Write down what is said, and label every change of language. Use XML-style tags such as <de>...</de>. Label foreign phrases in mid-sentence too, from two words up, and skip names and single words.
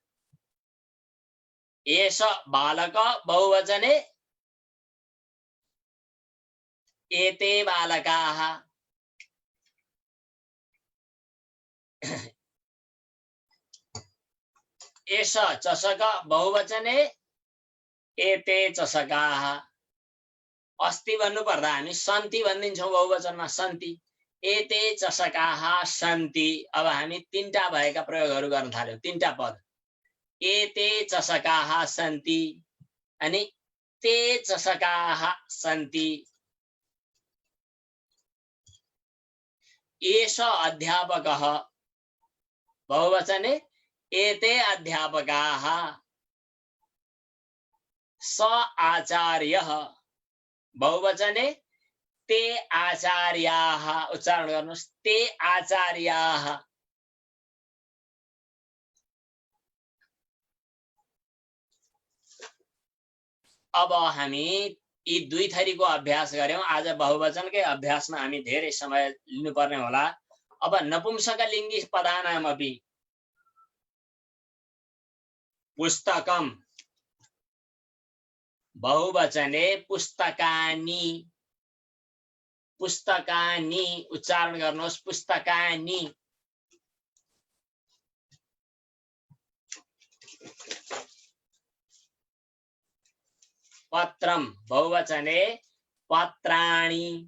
<sa>एष बालक बहुवचने एते बालकाः एष चषक बहुवचने एते चषकाः अस्ति</sa> <ne>भन्नु पर्दा हामी सन्ति भनिदिन्छौँ बहुवचनमा</ne> <sa>सन्ति एते चषकाः सन्ति</sa> <ne>अब हामी तीनटा भएका प्रयोगहरू गर्न थाल्यौं तीनटा पद</ne> <sa>एते चषकाः सन्ति</sa> <ne>अनि</ne> <sa>ते चषकाः सन्ति एष अध्यापकः बहुवचने एते अध्यापकाः स आचार्यः बहुवचने ते आचार्याः</sa> <ne>उच्चारण गर्नुहोस्</ne> <sa>ते आचार्याः</sa> <ne>अब हामी यी दुई थरीको अभ्यास गर्यौं आज बहुवचनकै अभ्यासमा हामी धेरै समय लिनुपर्ने होला अब नपुंसकलिङ्गी पदानामपि</ne> <sa>पुस्तकम बहुवचने पुस्तकानि पुस्तकानि</sa> <ne>उच्चारण गर्नुहोस्</ne> <sa>पुस्तकानि पत्रम बहुवचने पत्राणि</sa>